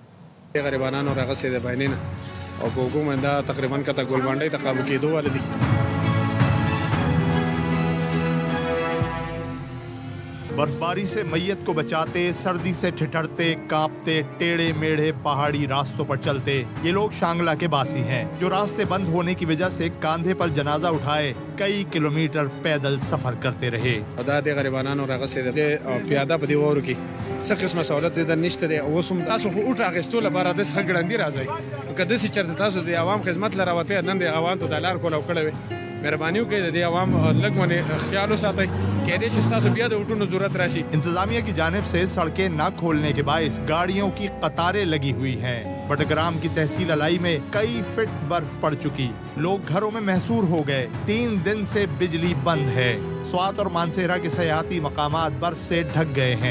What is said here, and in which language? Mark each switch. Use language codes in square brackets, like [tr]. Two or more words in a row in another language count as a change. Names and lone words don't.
[ur] برفباری سے میت کو بچاتے، سردی سے ٹھٹھرتے، کانپتے، ٹیڑھے میڑھے پہاڑی راستوں پر چلتے یہ لوگ شانگلہ کے باسی ہیں، جو راستے بند ہونے کی وجہ سے کاندھے پر جنازہ اٹھائے کئی کلومیٹر پیدل سفر کرتے رہے. [ps] څه قسمه سہولت در نشته دی. اوس هم تاسو خو اوټ اخیستو لپاره داسې ښه ګړندي راځئ. که داسې چېرته تاسو د عوام خدمت له راوتئ نن د عوام ته د لار کولو کړی وی، مهرباني وکړئ د دې عوام لږ باندې خیال وساتئ. کېدای شي ستاسو بیا د اوټونو ضرورت راشي. [ur] انتظامیہ کی جانب سے سڑکیں نہ کھولنے کے باعث گاڑیوں کی قطاریں لگی ہوئی ہیں. بٹگرام کی تحصیل الائی میں کئی فٹ برف پڑ چکی، لوگ گھروں میں محصور ہو گئے. 3 دن سے بجلی بند ہے. سوات اور مانسہرہ کے سیاحتی مقامات برف سے ڈھک گئے ہیں.